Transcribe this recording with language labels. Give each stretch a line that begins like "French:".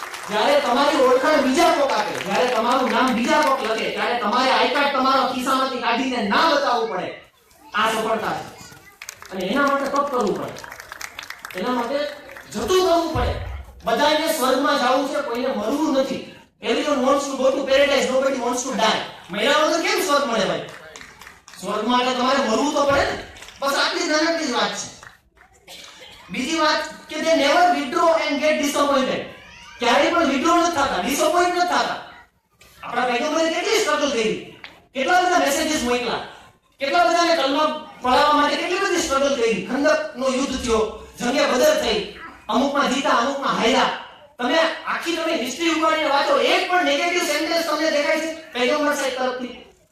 Gujarati: જ્યારે તમારી ઓળખાણ બીજા કોક આપે, જ્યારે તમારું નામ બીજા કોક લખે, ત્યારે તમારે આઈ કાર્ડ તમારા ખિસ્સામાંથી કાઢીને ના બતાવવું પડે આ સફળતા છે. અને એના માટે તપ કરવું પડે, એના માટે જતું કરવું પડે. બધાને સ્વર્ગમાં જવું છે, કોઈને મરવું નથી.
English: Everyone wants to go to paradise, nobody wants to die.
Gujarati: મહિલાઓ તો કેમ સ્વર્ગ મળે ભાઈ? સ્વર્ગ માટે તમારે મરવું તો પડે ને. બસ આટલી જ નાનકડી જ વાત છે. બીજી વાત કે
English: they never withdraw and get disappointed.
Gujarati: ક્યારેય પણ withdraw નથી થતા, ડિસઅપોઇન્ટ નથી થતા. આપણા પૈગંબરે કેટલી સ્ટ્રગલ કરી, કેટલા બધા મેસેजेस મોકલા, કેટલા બધાને કલમા પડાવવા માટે કેટલી બધી સ્ટ્રગલ કરી. ખંદકનો યુદ્ધ થયો, જંગે બદર થઈ, અમુકમાં જીતા, અમુકમાં હાર્યા. તમે આખી તમે હિસ્ટ્રી ઉપાડીને વાંચો, એક પણ નેગેટિવ સેન્ટેન્સ તમને દેખાય છે પૈગંબર સાહેબ તરફથી?